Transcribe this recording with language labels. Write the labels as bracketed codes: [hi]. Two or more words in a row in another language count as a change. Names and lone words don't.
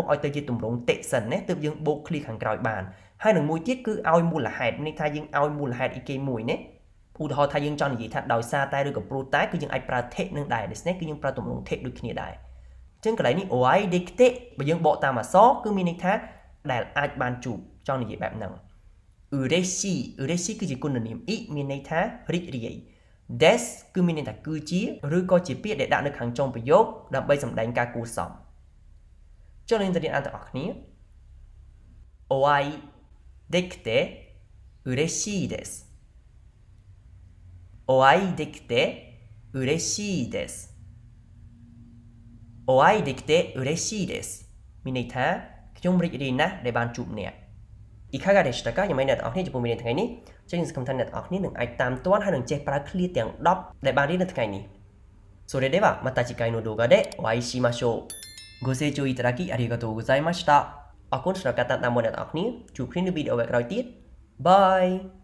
[km] ឲ្យទៅជាទម្រង់តិសិនណាទើបយើងបូកឃ្លាខាងក្រោយបានហើយនឹងមួយទៀតគឺឲ្យមូលហេតុនេះថាយើងឲ្យមូលហេតុអីគេមួយណាឧទាហរ ណ៍ថាយើងចង់និយាយថាដោយសារតែឬក៏ព្រោះតែគឺយើងអាចប្រើてនឹងដែរですねគឺយើងប្រើទម្រង់てដូចគ្នាដែរអញ្ចឹងកន្លែងនេះ [ja] お会いできて [km] បើយើងបកតាមអក្សរគឺមានន័យថាដែលអាចបានជួបចង់និយាយបែបហ្នឹង嬉しいគឺជាគុណនាមអ៊ីមានន័យថារីករាយ des គឺមានន័យថាគឺជាឬក៏ជាពាក្យដែលដាក់នៅខាងចុងប្រយោគដើម្បីសម្ដែងការគួរសមចុះយើងទៅរៀនអានទាំងអស់គ្នា [ja] お会いできて嬉しいですお会いできて嬉しいですお会いできて嬉しいです [km] មានន័យថាខ្ញុំរីករាយណាស់ដែលបានជួបអ្នក [ja] いかがでしたか [km] យ៉ាងម៉េចអ្នកទាំងអស់គ្នាចំពោះមេរៀនថ្ងៃនេះចឹងសង្ឃឹមថាអ្នកទាំងអស់គ្នានឹងអាចតាមទាត់ហើយនឹងចេះប្រើឃ្លាទាំង10ដែលបានរៀននៅថ្ងៃនេះ [ja] それではまた次回の動画でお会いしましょうご清聴いただきありがとうございました [km] អរគុណសម្រាប់ការតាមដានរបស់អ្នកទាំងអស់គ្នាជួបគ្នានៅវីដេអូក្រោយទៀតបាយ